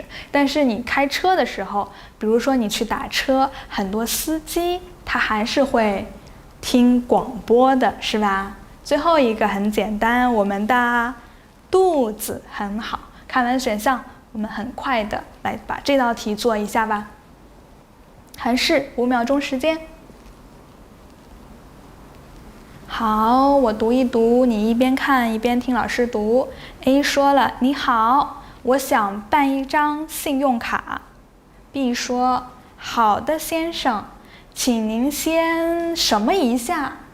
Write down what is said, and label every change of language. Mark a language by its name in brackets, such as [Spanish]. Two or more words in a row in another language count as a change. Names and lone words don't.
[Chinese] 但是你開車的時候，比如說你去打車，很多司机他還是會聽廣播的，是吧？最後一個很簡單，我們的肚子很好。看完選項，我們很快的來把這道題做一下吧。還是5秒鐘時間。好，我讀一讀，你一邊看一邊聽老師讀。A 說了，你好，我想辦一張信用卡。B 說，好的先生，請您先什麼一下？